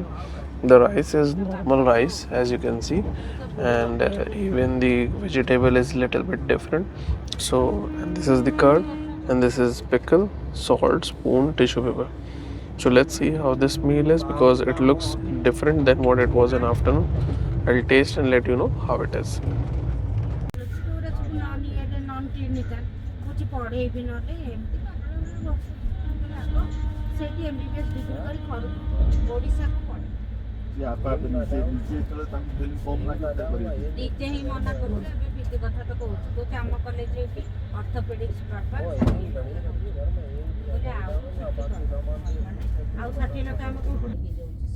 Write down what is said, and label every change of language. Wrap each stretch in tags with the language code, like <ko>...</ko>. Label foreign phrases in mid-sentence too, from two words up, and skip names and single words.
<en>The rice is normal rice as you can see, and even the vegetable is little bit different. So and this is the curd, and this is pickle, salt, spoon, tissue paper. So let's see how this meal is because it looks different than what it was in afternoon. I'll taste and let you know how it is.</en> <or>ନିଜେ ହିଁ ମନା କରୁଛି ଏବେ ପିଜି କଥା ତ କହୁଛି କହୁଛି ଆମ କଲେଜରେ ଏଠି</or> <en>orthopaedics proper</en> <or>ଆଉ 60 ଲକ୍ଷ ଆମେ କୋଉଠୁ ନେଇକି ଯାଉଛି</or>